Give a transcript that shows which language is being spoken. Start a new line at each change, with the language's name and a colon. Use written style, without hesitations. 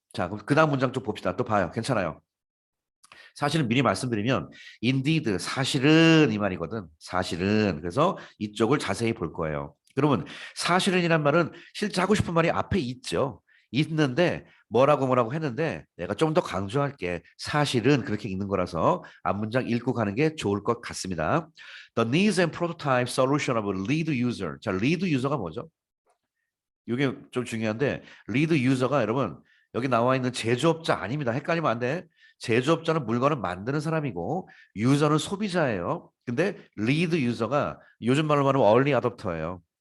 Korean: 자, 그럼 그 다음 문장 좀 봅시다. 또 봐요. 괜찮아요. 사실은 미리 말씀드리면 indeed 사실은 이 말이거든. 사실은. 그래서 이쪽을 자세히 볼 거예요. 그러면 사실은이란 말은 실제 하고 싶은 말이 앞에 있죠. 있는데 뭐라고 했는데 내가 좀 더 강조할게. 사실은 그렇게 읽는 거라서 앞문장 읽고 가는 게 좋을 것 같습니다.
English: The needs and prototype solution of lead user.
Korean: 자, lead user가 뭐죠? 이게 좀 중요한데 리드 유저가 여러분 여기 나와 있는 제조업자 아닙니다. 헷갈리면 안 돼. 제조업자는 물건을 만드는 사람이고 유저는 소비자예요. 근데 리드 유저가 요즘 말로 말하면 얼리 어댑터예요.